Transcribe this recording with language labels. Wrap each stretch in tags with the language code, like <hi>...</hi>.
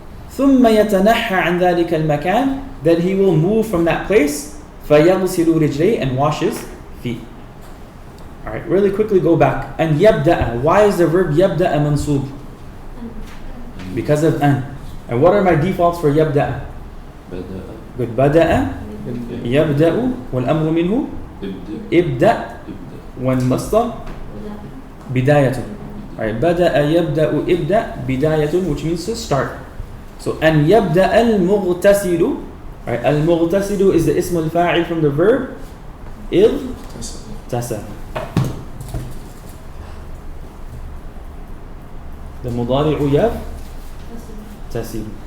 <ar>ثم يتنحى عن ذلك المكان.</ar> <en>Then he will move from that place.</en> <ar>فيغسل رجليه</ar> <en>and wash his feet. Alright, really quickly go back. And يبدأ. Why is the verb يبدأ منصوب? Because of an. And what are my defaults for يبدأ? Good.</en> <ar>بدأ يبدأ والأمر منه ابدأ والمصدر بداية.</ar> <en>Alright,</en> <ar>بدأ يبدأ ابدأ بداية,</ar> <en>which means to start. So</en> <ar>أن يبدأ المغتسل.</ar> <en>Alright, المغتسل is the اسم الفاعل from the verb اغتسل. The</en> <ar>مضارع يغتسل.</ar>